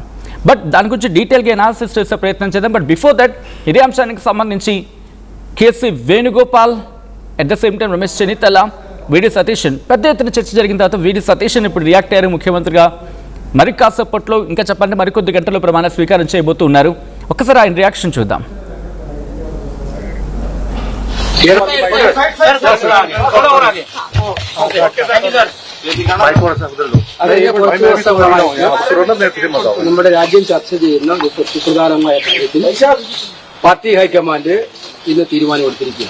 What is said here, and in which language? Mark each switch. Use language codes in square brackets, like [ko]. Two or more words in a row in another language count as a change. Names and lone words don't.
[te] బట్ దాని గురించి డీటెయిల్గా అనాలిసిస్ చేసే ప్రయత్నం చేద్దాం. [en] but before that [te] ఇదే అంశానికి సంబంధించి కేసీ వేణుగోపాల్ [en] at the same time [te] రమేష్ చెన్నితల, వీడి సతీశన్ పెద్ద ఎత్తున చర్చ జరిగిన తర్వాత వీడి సతీశన్ ఇప్పుడు రియాక్ట్ అయ్యారు ముఖ్యమంత్రిగా. మరి కాసేపట్లో ఇంకా చెప్పండి మరికొద్ది గంటల్లో ప్రమాణ స్వీకారం చేయబోతున్నారు. ఒక్కసారి ఆయన రియాక్షన్ చూద్దాం. [ml] നമ്മുടെ രാജ്യം ചർച്ച ചെയ്യുന്ന സുപ്രധാനമായ കാര്യത്തിൽ [en] party high command [ml] ഇന്ന് തീരുമാനമെടുത്തിരിക്കുകയാണ്.